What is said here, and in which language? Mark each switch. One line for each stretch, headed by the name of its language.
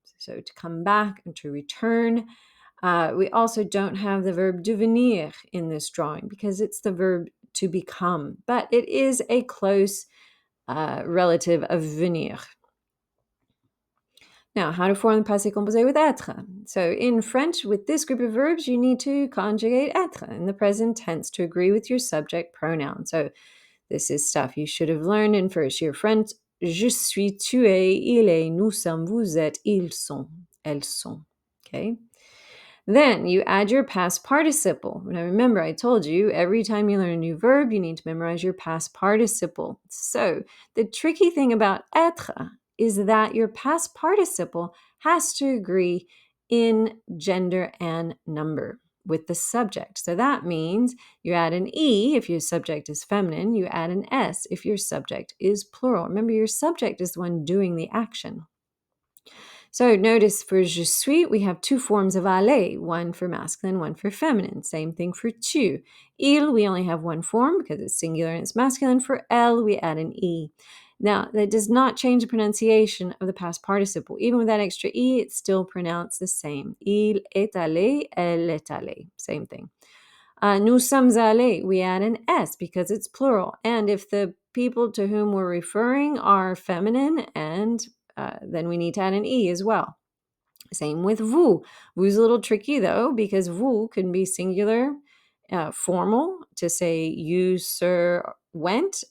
English: So to come back and to return. We also don't have the verb devenir in this drawing because it's the verb to become, but it is a close relative of venir. Now, how to form the passé composé with être. So in French, with this group of verbs, you need to conjugate être in the present tense to agree with your subject pronoun. So this is stuff you should have learned in first year French.
French: Je suis, tu es, il est, nous sommes, vous êtes, ils sont, elles sont.
English: Okay? Then you add your past participle. Now remember, I told you every time you learn a new verb, you need to memorize your past participle. So the tricky thing about être is that your past participle has to agree in gender and number with the subject. So that means you add an E if your subject is feminine, you add an S if your subject is plural. Remember, your subject is the one doing the action. So notice for je suis, we have two forms of aller, one for masculine, one for feminine. Same thing for tu. Il, we only have one form because it's singular and it's masculine. For elle, we add an e. Now, that does not change the pronunciation of the past participle. Even with that extra e, it's still pronounced the same.
French: Il est allé, elle est allée.
English: Same thing.
French: Nous sommes allés,
English: we add an S because it's plural. And if the people to whom we're referring are feminine, and then we need to add an E as well. Same with vous. Vous is a little tricky though, because vous can be singular, formal, to say you, sir, went.